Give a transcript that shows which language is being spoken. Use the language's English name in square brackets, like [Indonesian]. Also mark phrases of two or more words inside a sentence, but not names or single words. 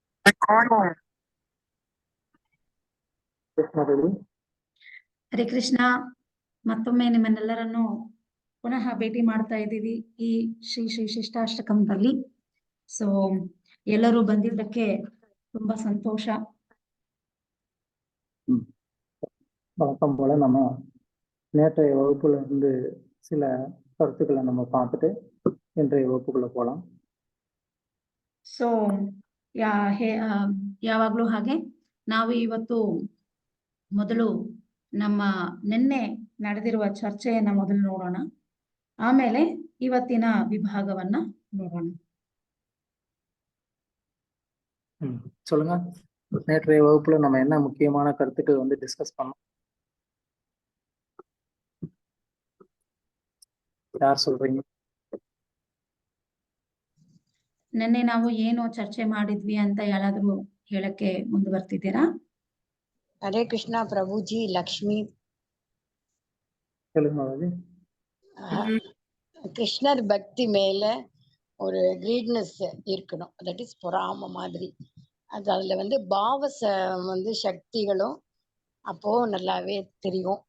[Kannada] ಹರೇ ಕೃಷ್ಣ. ಮತ್ತೊಮ್ಮೆ ನಿಮ್ಮನ್ನೆಲ್ಲರನ್ನು ಪುನಃ ಭೇಟಿ ಮಾಡ್ತಾ ಇದ್ದೀವಿ ಈ ಶ್ರೀ ಶ್ರೀ ಶಿಷ್ಟಾಷ್ಟಕಂದಲ್ಲಿ. ಸೊ ಎಲ್ಲರೂ ಬಂದಿದ್ದಕ್ಕೆ ತುಂಬಾ ಸಂತೋಷ. [Tamil] வழக்கம் போல நம்ம நேற்றைய வகுப்புல இருந்து சில கருத்துக்களை நம்ம பார்த்துட்டு இன்றைய வகுப்புக்குள்ள போலாம். [Kannada] ಸೊ ಯಾವಾಗ್ಲೂ ಹಾಗೆ ನಾವು ಇವತ್ತು ಮೊದಲು ನಮ್ಮ ನಿನ್ನೆ ನಡೆದಿರುವ ಚರ್ಚೆಯನ್ನ ಮೊದಲು ನೋಡೋಣ, ಆಮೇಲೆ ಇವತ್ತಿನ ವಿಭಾಗವನ್ನ ನೋಡೋಣ. [Tamil] சொல்லுங்க. நேற்றைய வகுப்புல நம்ம என்ன முக்கியமான கருத்துக்கள் வந்து டிஸ்கஸ் பண்ணோம்? யார் சொல்றீங்க? [Kannada] ನಿನ್ನೆ ನಾವು ಏನು ಚರ್ಚೆ ಮಾಡಿದ್ವಿ ಅಂತ ಯಾರಾದ್ರೂ ಹೇಳಕ್ಕೆ ಮುಂದುವರ್ತಿದ್ದೀರಾ? ಹರೇ ಕೃಷ್ಣ ಪ್ರಭುಜಿ. ಲಕ್ಷ್ಮಿ [Tamil] சொல்லுங்க. கிருஷ்ணர் பக்தி மேல ஒரு கிரீட்னஸ் இருக்கணும். [English] that is [Tamil] பொறாம மாதிரி. அதுல வந்து வந்து சக்திகளும் அப்போ நல்லாவே தெரியும்.